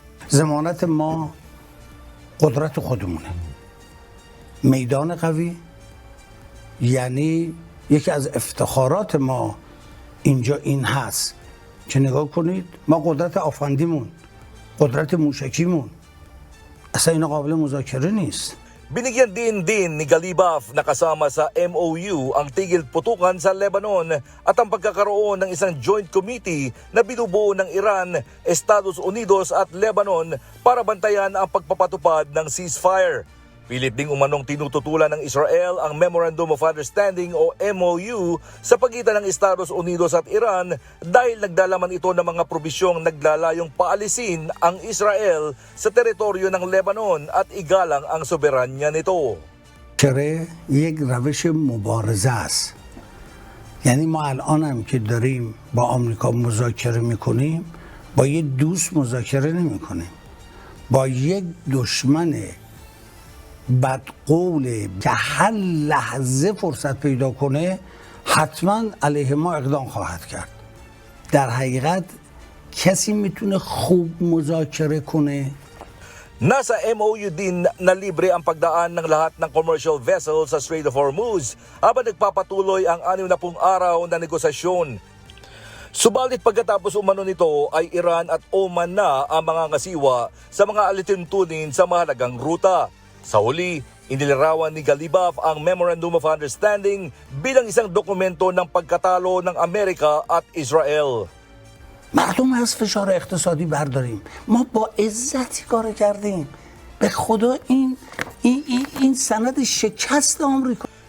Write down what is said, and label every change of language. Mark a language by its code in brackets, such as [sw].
[fa] ضمانت ما قدرت خودمونه، میدان قوی، یعنی یکی از افتخارات ما اینجا این هست که نگاه کنید ما قدرت آفندیمون، قدرت موشکیمون اصلا اینا قابل مذاکره نیست. [tl] Binigyan din ni Galibaf na kasama sa MOU ang tigil putukan sa Lebanon at ang pagkakaroon ng isang joint committee na binubuo ng Iran, Estados Unidos at Lebanon para bantayan ang pagpapatupad ng ceasefire. Pilit ding umanong tinututulan ng Israel ang Memorandum of Understanding o MOU sa pagitan ng Estados Unidos at Iran dahil nagdalaman ito ng mga probisyong naglalayong paalisin ang Israel sa teritoryo ng Lebanon at igalang ang soberanya nito. [fa] چرا یک روش مبارزه است، یعنی ما الان هم که داریم با آمریکا مذاکره میکنیم با یک دوست مذاکره نمیکنیم، با یک دشمن بدقول که هر لحظه فرصت پیدا کنه حتما علیه ما اقدام خواهد کرد. در حقیقت کسی میتونه خوب مذاکره کنه؟ [tl] Nasa MOU din na libre ang pagdaan ng lahat ng commercial vessels sa Strait of Hormuz habang nagpapatuloy ang 60 araw na negosasyon. Subalit pagkatapos umano nito ay Iran at Oman na ang mga ngasiwa sa mga alituntunin sa mahalagang ruta. Sa huli, inilarawan ni Galibaf ang Memorandum of Understanding bilang isang dokumento ng pagkatalo ng Amerika at Israel. [fa] مردم از فشار اقتصادی برداریم، ما با عزتی کار کردیم، به خدا این سند شکست آمریکا.